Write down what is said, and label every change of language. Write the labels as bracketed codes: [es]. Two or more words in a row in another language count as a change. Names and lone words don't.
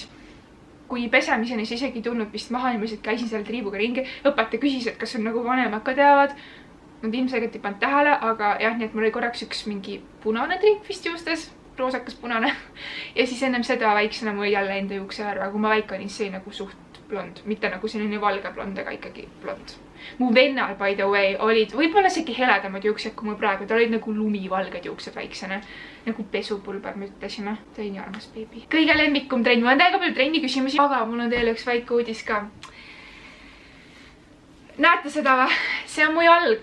[et] Kui pesemiseni see isegi tulnud vist maha, niimoodi käisin selle triibuga ringi, õpetaja küsis, et kas on nagu vanemad ka teavad. Nad ilmselgelt ei pannud tähele, aga jah, nii et mul oli korraks üks mingi punane triip vist juustes, roosakas punane. Ja siis ennem seda väiksena mul jälle enda juuksevärv, aga kui ma väike olin, see nagu suht blond, mitte nagu selline valge blond, aga ikkagi blond. Mu vennal, [en] by the way, [et] olid võib-olla isegi heledamad juuksed kui mul praegu, tal olid nagu lumivalged juuksed väiksena, nagu pesupulber, me ütlesime. Ta oli nii armas beebi. Kõige lemmikum trenn, mul on täiega palju trenni küsimusi, aga mul on teile üks väike uudis ka. Näete seda või? See on mu jalg.